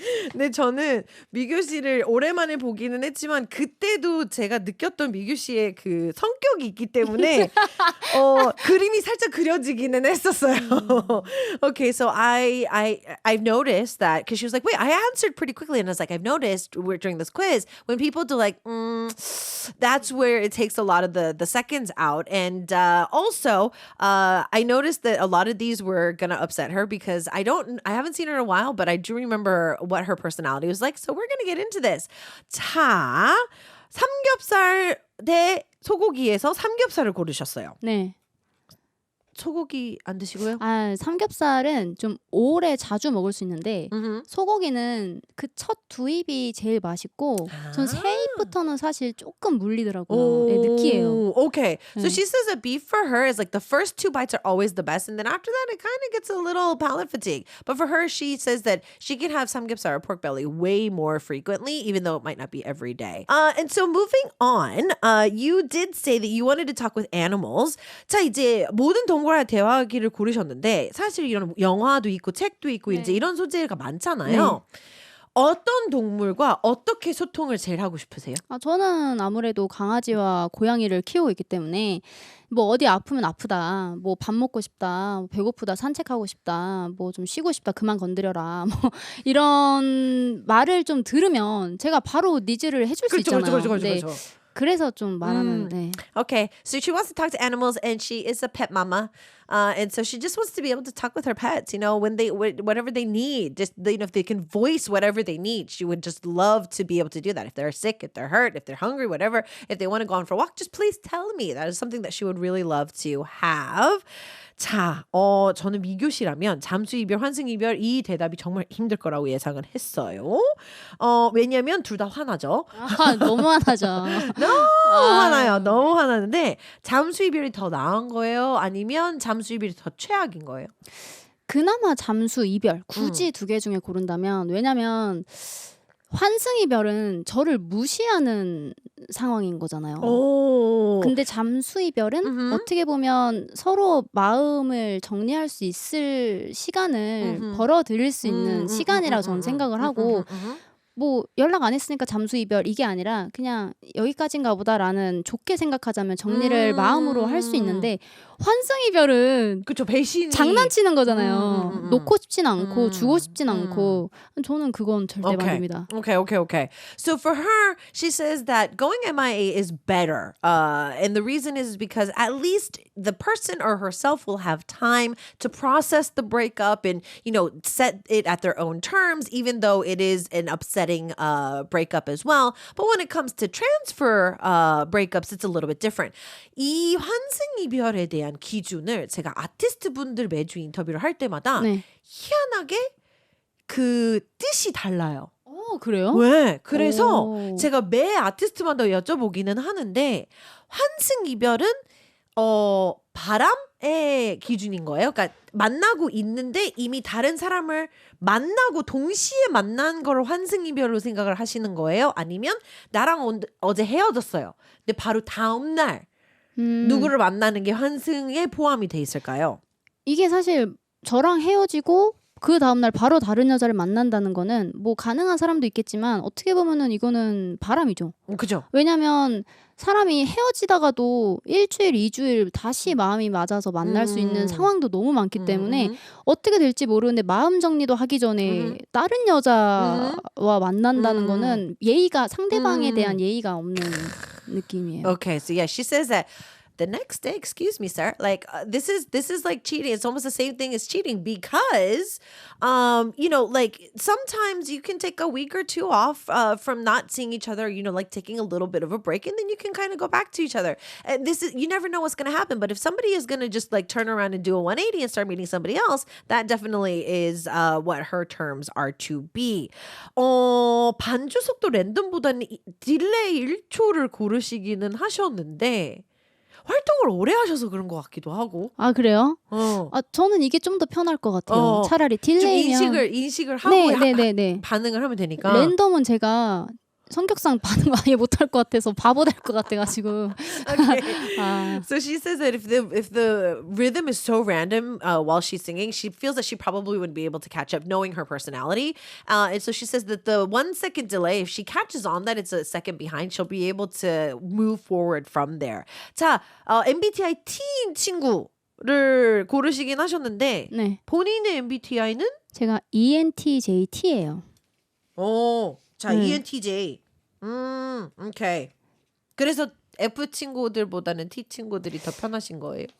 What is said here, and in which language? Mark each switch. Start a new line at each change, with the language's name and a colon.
Korean: 근데 저는 미교 씨를 오랜만에 보기는 했지만 그때도 제가 느꼈던 미교 씨의 그 성격이 있기 때문에 그림이 살짝 그려지기는 했었어요.
English: Okay, so I've noticed that because she was like, wait, I answered pretty quickly, and I was like, I've noticed we're during this quiz when people do like, that's where it takes a lot of the seconds out, and also I noticed that a lot of these were gonna upset her because I haven't seen her in a while, but I do remember what her personality was like. So we're gonna get into this.
Korean: 자, 삼겹살 대 소고기에서 삼겹살을 고르셨어요. 네. 소고기 안 드시고요? 아, 삼겹살은 좀 오래 자주 먹을 수 있는데 소고기는 그 첫 두 입이 제일 맛있고 전 세 입부터는 사실 조금 물리더라고요. 네, 느끼해요.
English: Okay. So
Korean: 네.
English: she says that beef for her is like the first two bites are always the best, and then after that it kind of gets a little palate fatigue. But for her, she says that she can have samgyeopsal or pork belly way more frequently, even though it might not be every day. And so moving on, you did say that you wanted to talk with animals.
Korean: 자, 이제 모든 동물과 대화하기를 고르셨는데 사실 이런 영화도 있고 책도 있고 네. 이제 이런 소재가 많잖아요. 어떤 동물과 어떻게 소통을 제일 하고 싶으세요? 아, 저는 아무래도 강아지와 고양이를 키우고 있기 때문에 뭐 어디 아프면 아프다, 뭐 밥 먹고 싶다, 뭐 배고프다, 산책하고 싶다, 뭐 좀 쉬고 싶다, 그만 건드려라, 뭐 이런 말을 좀 들으면 제가 바로 니즈를 해줄 수 있잖아요. 네, 그래서 좀 말하는데.
English: Okay, so she wants to talk to animals, and she is a pet mama, and so she just wants to be able to talk with her pets. You know, when whatever they need, just if they can voice whatever they need, she would just love to be able to do that. If they're sick, if they're hurt, if they're hungry, whatever, if they want to go on for a walk, just please tell me. That is something that she would really love to have.
Korean: 자, 저는 미교 씨라면 잠수 이별, 환승 이별 이 대답이 정말 힘들 거라고 예상을 했어요. 왜냐면 둘 다 화나죠. 아, 너무 화나죠. 너무 화나요. 너무 화나는데 잠수 이별이 더 나은 거예요? 아니면 잠수 이별이 더 최악인 거예요? 그나마 잠수 이별 굳이 두 개 중에 고른다면, 왜냐면 환승 이별은 저를 무시하는 상황인 거잖아요. 근데 잠수 이별은 어떻게 보면 서로 마음을 정리할 수 있을 시간을 벌어들일 수 있는 시간이라고 저는 생각을 하고, 뭐 연락 안 했으니까 잠수 이별 이게 아니라 그냥 여기까지인가 보다라는 좋게 생각하자면 정리를 마음으로 할 수 있는데, 환승 이별은 그쵸, 배신이 장난치는 거잖아요. 놓고 싶진 않고 주고 싶진 않고, 저는 그건 절대 반대입니다.
English: Okay. So for her, she says that going MIA is better. And the reason is because at least the person or herself will have time to process the breakup and, set it at their own terms, even though it is an upsetting breakup as well. But when it comes to transfer breakups, it's a little bit different.
Korean: 이 환승 이별에 대한 기준을 제가 아티스트 분들 매주 인터뷰를 할 때마다 네. 희한하게 그 뜻이 달라요. 그래요? 왜? 그래서 오. 제가 매 아티스트마다 여쭤보기는 하는데 환승 이별은 바람의 기준인 거예요. 그러니까 만나고 있는데 이미 다른 사람을 만나고 동시에 만난 걸 환승 이별로 생각을 하시는 거예요? 아니면 나랑 어제 헤어졌어요. 근데 바로 다음 날 누구를 만나는 게 환승에 포함이 돼 있을까요? 이게 사실 저랑 헤어지고 그 다음날 바로 다른 여자를 만난다는 거는 뭐 가능한 사람도 있겠지만 어떻게 보면은 이거는 바람이죠. 그죠? 왜냐면 사람이 헤어지다가도 일주일, 2주일 다시 마음이 맞아서 만날 수 있는 상황도 너무 많기 때문에 어떻게 될지 모르는데 마음 정리도 하기 전에 다른 여자와 만난다는 거는 예의가, 상대방에 대한 예의가 없는 느낌이에요.
English: Okay, so yeah, she says that the next day, excuse me, sir, like this is like cheating. It's almost the same thing as cheating because, like sometimes you can take a week or two off from not seeing each other. Like taking a little bit of a break, and then you can kind of go back to each other. And you never know what's going to happen. But if somebody is going to just like turn around and do a 180 and start meeting somebody else, that definitely is what her terms are to be.
Korean: 반주 속도 랜덤보다는 딜레이 1초를 고르시기는 하셨는데. 활동을 오래 하셔서 그런 것 같기도 하고. 아 그래요? 어. 아 저는 이게 좀 더 편할 것 같아요. 어. 차라리 좀 딜레이면 인식을 하고 네네네네. 반응을 하면 되니까. 랜덤은 제가 성격상 반응 아예 못할 것 같아서 바보 될 것 같아가지고.
English: Okay. 아, So she says that if the rhythm is so random while she's singing, she feels that she probably wouldn't be able to catch up, knowing her personality. And so she says that the 1 second delay, if she catches on that it's a second behind, she'll be able to move forward from there.
Korean: 자, MBTI T인 친구를 고르시긴 하셨는데 네. 본인의 MBTI는? 제가 ENTJT예요. 오, 자, ENTJ. 오케이. 그래서 F 친구들보다는 T 친구들이 더 편하신 거예요?